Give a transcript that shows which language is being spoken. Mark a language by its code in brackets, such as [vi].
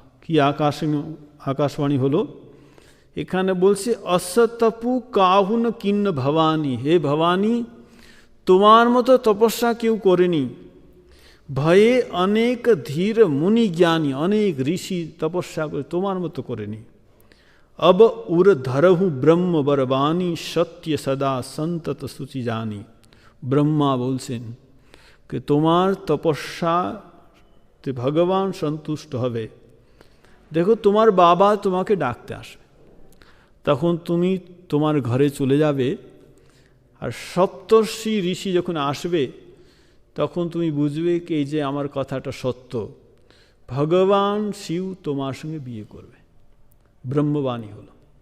[bn] কি আকাশবাণী হলো? এখানে বলছে [awa] অসতপু কাহুন কিন্ন ভবানী, [bn] হে ভবানী তোমার মতো তপস্যা কেউ করেনি। ভয়ে অনেক ধীর মুনি জ্ঞানী, অনেক ঋষি তপস্যা করে, তোমার মতো করেনি। [awa] अब उर धरहु ब्रह्म बरबानी, सत्य सदा संतत सुचि जानी। [bn] ব্রহ্মা বলছেন যে তোমার তপস্যাতে ভগবান সন্তুষ্ট হবে। দেখো তোমার বাবা তোমাকে ডাকতে আসবে, তখন তুমি তোমার ঘরে চলে যাবে, আর সপ্তর্ষি ঋষি যখন আসবে তখন তুমি বুঝবে কি এই যে আমার কথাটা সত্য, ভগবান শিব তোমার সঙ্গে বিয়ে করবে। ব্রহ্মবাণী হলো।